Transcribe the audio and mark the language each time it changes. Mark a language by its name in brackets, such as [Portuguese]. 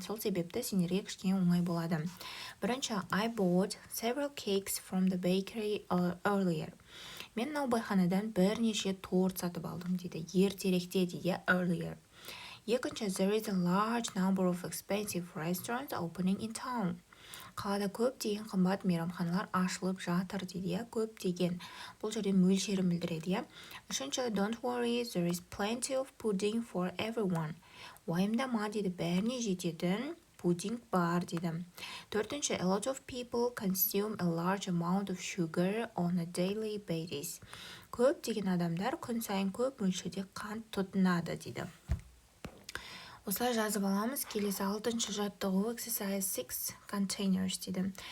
[Kazakh] Сол себепті сендерге кішкене оңай болады. Бірінші, [English] I bought several cakes from the bakery earlier. [Kazakh] Мен наубайханадан бірнеше торт сатып алдым дейді. Ертеректе дейді, earlier. Екінші, [English] there is a large number of expensive restaurants opening in town. [Kazakh] Қалада көп деген қымбат мейрамханалар ашылып жатыр дейді, көп деген. Бұл жерде мөлшерін білдіреді. Үшінші, [English] don't worry, there is plenty of pudding for everyone. [Kazakh] Уайымдама дейді, бәріне жететін пудинг бар дейді. Төртінші, [English] a lot of people consume a large amount of sugar on a daily basis. [Kazakh] Көп деген адамдар күн сайын көп мөлшерде қант тұтынады дейді. Осылай жазып аламыз. Келесі 6-ші жаттығу [English] exercise 6 containers [Kazakh] дейді.